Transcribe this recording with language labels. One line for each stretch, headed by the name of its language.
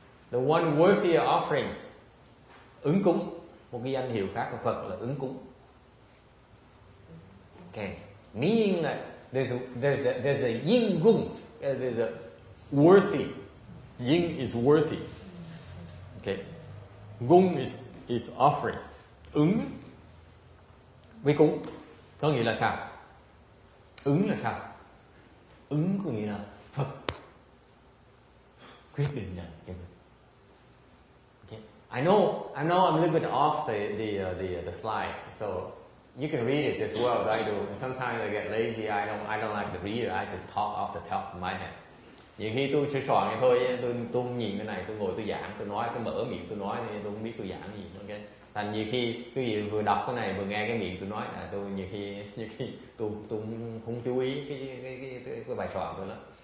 English: The one worthy of offerings.
Vietnamese: Ứng cúng. Một cái danh hiệu khác của Phật là ứng cúng.
English: Okay. Meaning that there's a yin gung. There's a worthy. Yin is worthy. Okay. Gung is offering.
Vietnamese: Ứng với cúng có nghĩa là sao? Ứng là sao? Ứng có nghĩa là Phật quyết định nhận cho mình. Okay.
English: I know I'm a little bit off the slides, so you can read it as well as I do. And sometimes I get lazy. I don't like to read it. I just talk off the top of my head.
Vietnamese: Nhiều khi tôi sẽ soạn vậy thôi, tôi nhìn cái này, tôi ngồi tôi giảng, tôi nói, tôi mở miệng tôi nói, tôi không biết tôi giảng gì. Okay. Thành nhiều khi quý vị vừa đọc cái này vừa nghe cái miệng tôi nói, tôi nhiều khi tôi không chú ý cái bài soạn tôi lắm.